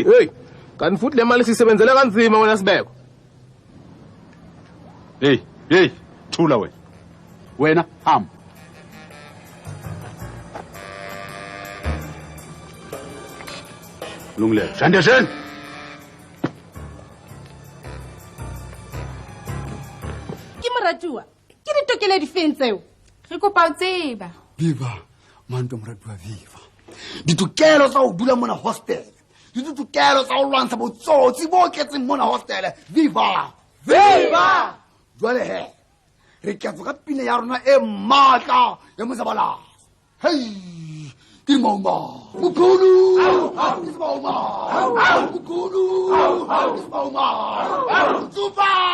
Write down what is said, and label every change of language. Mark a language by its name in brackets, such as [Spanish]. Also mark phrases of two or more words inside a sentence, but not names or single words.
[Zulu] Hey, kanti futhi le mali sisebenzele kanzima wena Sibeko. Hey, thula wena. Wena hamba. Lungile. Shande. [Southern Sotho] Ke moratuwa. Ke ditokelo difeng tseo? Re kopa o tseba. Viva, manto moratuwa viva. Ditokelo tsa ho dula mona hostel. Ditokelo tsa ho lwantsha botsotsi bo ketseng mona hostel. Viva! Viva! Jwale he. Re ketso ka pina ya rona e matla ya Mozabalazo. Hey! Kimoma! Mukhulu! Kimoma! Mukhulu! Kimoma! Super!